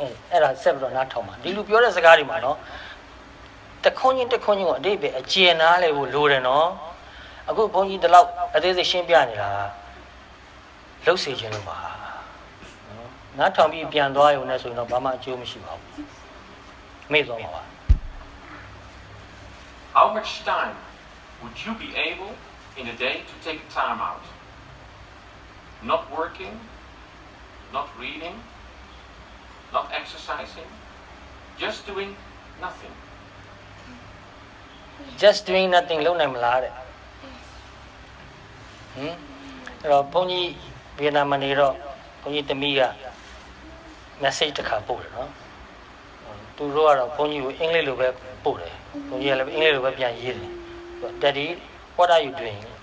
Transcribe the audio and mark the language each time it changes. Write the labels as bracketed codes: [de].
[my] အဲ့ဒါဆက်ပြီးတော့နားထောင်ပါဒီလူပြောတဲ့စကားတွေမှာနော်တခွန်းချင်းကိုအတိတ်ပဲအကျဉ်းနားလေကိုလိုတယ်နော်အခုဘုန်းကြီးဒီလောက်အသေးစိတ်ရှင်းပြနေတာလှုပ်စေခြင်းလို့ပါနော်နားထောင်ပြီးပြန်သွားရုံနဲ့ဆိုရင်တော့ဘာမှအကျိုးမရှိပါဘူးမေ့သွားပါပါ [en] How much time would you be able in a day to take time out? Not working, not reading, not exercising, just doing nothing. Just doing nothing [my] လုပ်နိုင်မလားတဲ့အဲ့တော့ဘုန်းကြီးဗီယက်နမ်မှာနေတော့ဘုန်းကြီးသမီးက message တစ်ခါပို့တယ်နော်သူတို့ကတော့ဘုန်းကြီးကိုအင်္ဂလိပ်လိုပဲပို့တယ်ဘုန်းကြီးကလည်းအင်္ဂလိပ်လိုပဲပြန်ရေးတယ် [en] Daddy what are you doing